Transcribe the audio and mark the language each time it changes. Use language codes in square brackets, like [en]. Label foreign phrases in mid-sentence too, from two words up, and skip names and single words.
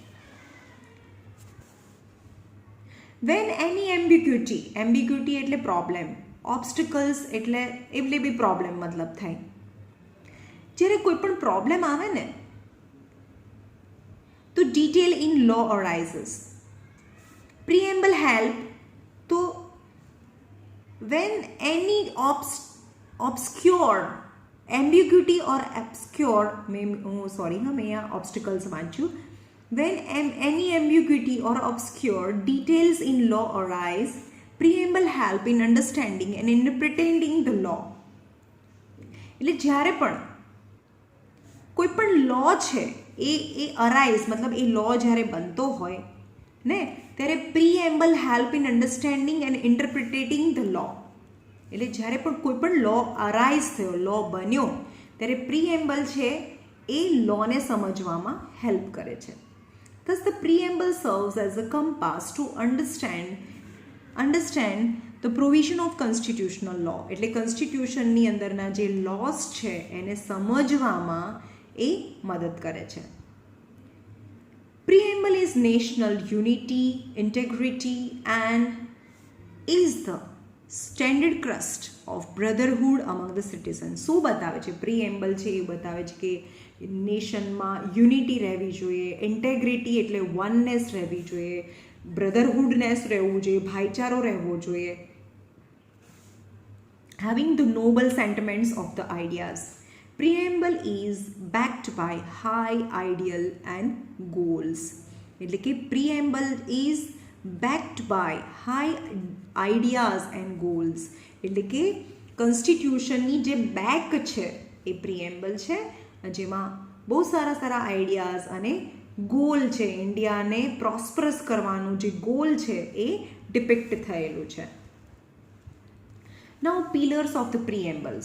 [en] when any ambiguity [gu] એટલે પ્રોબ્લેમ, ઓબ્સ્ટિકલ્સ એટલે બી પ્રોબ્લેમ મતલબ થાય. જ્યારે કોઈ પણ પ્રોબ્લેમ આવે ને તો [en] detail in law arises. preamble help તો when any obscure ambiguity or obscure, [hi] मैं यहाँ ऑब्स्टिकल्स वांचू, [en] When any ambiguity or obscure details in law arise, preamble help in understanding and interpreting the law. [gu] એટલે જ્યારે પણ કોઈ પણ લો છે એ અરાઇઝ મતલબ એ લો જ્યારે બનતો હોય ને ત્યારે [en] preamble help in understanding and interpreting the law. [gu] એટલે જ્યારે પણ કોઈ પણ [en] law arise [gu] થયો, લો બન્યો, ત્યારે પ્રીએમ્બલ છે એ લોને સમજવામાં હેલ્પ કરે છે. [en] Thus the preamble serves as a compass to understand the provision of constitutional law. [gu] એટલે કોન્સ્ટિટ્યુશનની અંદરના જે લોસ છે એને સમજવામાં એ મદદ કરે છે. [en] Preamble is national unity, integrity and is the standard crust of brotherhood among the citizens. [gu] શું બતાવે છે? પ્રીએમ્બલ છે એ બતાવે છે કે નેશનમાં યુનિટી રહેવી જોઈએ, ઇન્ટેગ્રિટી એટલે વનનેસ રહેવી જોઈએ, બ્રધરહુડનેસ રહેવું જોઈએ, ભાઈચારો રહેવો જોઈએ, [en] having the noble sentiments of the ideas. Preamble is backed by high ideal and goals. [gu] એટલે કે [en] preamble is backed by high ideas and goals. [gu] એટલે કે કોન્સ્ટિટ્યુશનની જે બેક છે એ preamble છે, જેમાં બહુ સારા સારા આઈડિયાઝ અને ગોલ છે, ઇન્ડિયાને પ્રોસ્પરસ કરવાનું જે ગોલ છે એ ડિપિક્ટ થયેલું છે. [en] now pillars of the preambles.